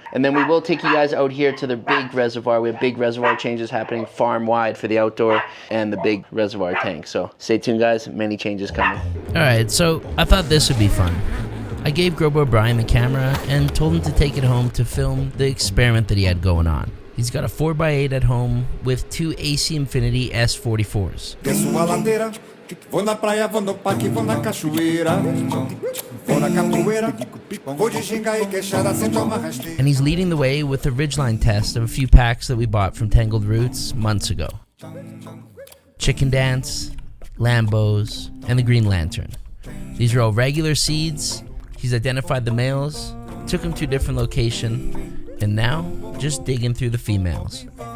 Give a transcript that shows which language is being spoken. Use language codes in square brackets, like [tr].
[en] And then we will take you guys out here to the big reservoir. We have big reservoir changes happening farm-wide for the outdoor and the big reservoir tank. So stay tuned, guys. Many changes coming. All right, so I thought this would be fun. I gave Growboy Brian the camera and told him to take it home to film the experiment that he had going on. He's got a 4x8 at home with two AC Infinity S44s. [pt] Desço a ladeira, vou na praia, vou no parque, vou na cachoeira. Vou na capoeira, vou de ginga e queixada sem tomar rasteira. [en] And he's leading the way with a Ridgeline test of a few packs that we bought from Tangled Roots months ago. Chicken Dance, Lambos, and the Green Lantern. These are all regular seeds. He's identified the males, took them to a different location, and now just digging through the females.